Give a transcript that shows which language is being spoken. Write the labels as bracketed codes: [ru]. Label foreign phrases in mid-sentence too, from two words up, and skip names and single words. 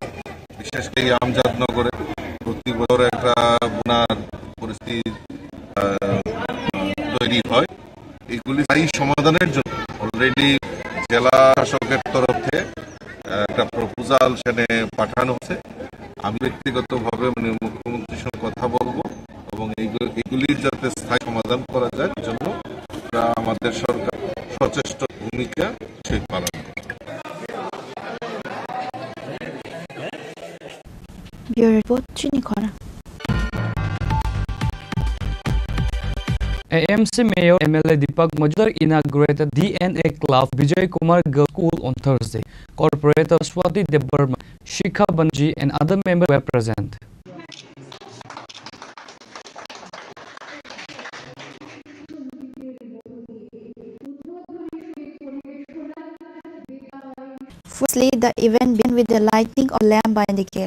[bn] বিশেষ করে এই আমজাদনগরে প্রতি বছর একটা বন্যার পরিস্থিতি তৈরি হয়, এগুলি স্থায়ী সমাধানের জন্য অলরেডি জেলা শাসকের তরফ থেকে একটা প্রপোজাল সেখানে পাঠানো হচ্ছে। আমি ব্যক্তিগতভাবে মুখ্যমন্ত্রীর সঙ্গে কথা বলবো এবং এগুলির যাতে স্থায়ী সমাধান করা যায় জন্য আমাদের সরকার সচেষ্ট ভূমিকা সেই পালন করে। [en] Bureau Report, Chini Khorang. AMC Mayor MLA Deepak Majumdar inaugurated DNA Club Vijay Kumar Girls School on Thursday. Corporator Swati Debarma, Shikha Banji and other members were present. Firstly, the event began with the lighting of lamp by the guests.